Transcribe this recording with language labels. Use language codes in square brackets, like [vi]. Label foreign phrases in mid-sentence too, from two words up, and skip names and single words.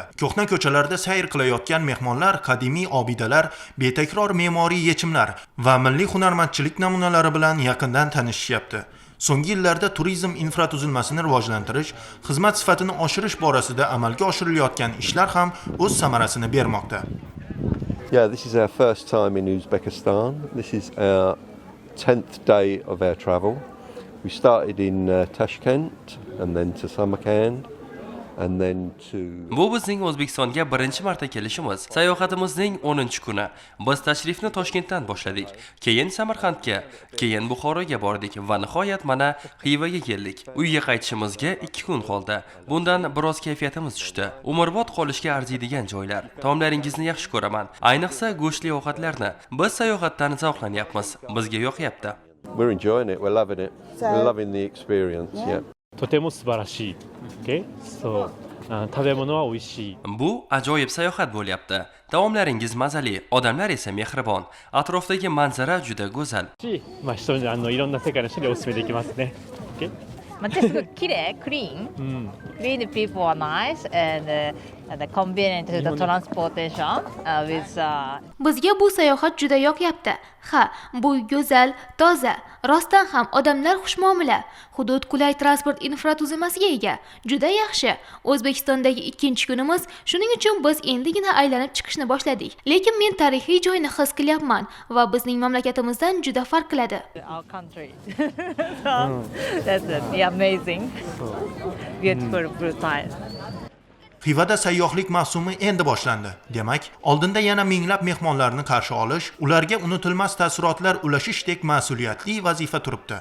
[uz] Ko'hna ko'chalarda sayr qilayotgan mehmonlar qadimiy obidalar, betakror me'moriy yechimlar va milliy hunarmandchilik namunalari bilan yaqindan tanishishyapti. So'nggi yillarda turizm infratuzilmasini rivojlantirish, xizmat sifatini oshirish borasida amalga oshirilayotgan ishlar ham o'z samarasini bermoqda. [en] Yeah, this is our first time in Uzbekistan. This is our 10th day of our travel. We started in Tashkent and then to Samarkand and then to... [uz] Bu bizning O'zbekistonga birinchi marta kelishimiz. Sayohatimizning 10-kuni. Biz tashrifni Toshkentdan boshladik. Keyin Samarqandga, keyin Buxoroga bordik va nihoyat mana Xivaga keldik. Uyga qaytishimizga 2 kun qoldi. Bundan biroz kayfiyatimiz tushdi. Umrbod qolishga arziydigan joylar. Taomlaringizni yaxshi ko'raman. Ayniqsa go'shtli ovqatlarni. Biz sayohatdan zavqlanyapmiz. Bizga yoqyapti. [en] We're enjoying it, we're loving it. We're loving the experience, yeah. [ja] とても素晴らしい。 [en] Okay? So, [ja] 食べ物は美味しい。 [uz] Bu ajoyib sayohat bo'lyapti. Taomlaringiz mazali, odamlar esa mehribon. Atrofdagi manzara juda go'zal. [ja] まあ人にいろんな世界の人にお勧めできますね。Okay? すごく綺麗、クリーン。 [en] Clean people are nice and convenient to the transportation with. [uz] Bizga bu sayohat juda yoqyapti. Ha, bu go'zal, toza, rostdan ham odamlar xushmuomala. Hudud qulay transport infratuzilmasiga ega. Juda yaxshi. O'zbekistondagi 2-kunimiz, shuning uchun biz endigina aylanib chiqishni boshladik. Lekin men tarixiy joyni his qilyapman va bizning mamlakatimizdan juda farq qiladi. [en] Our country. That's amazing. Beautiful, brutal. [uz] Xivada sayyohlik mavsumi endi boshlandi. Demak, oldinda yana minglab mehmonlarni qarshi olish, ularga unutilmas taassurotlar ulashishdek mas'uliyatli vazifa turibdi.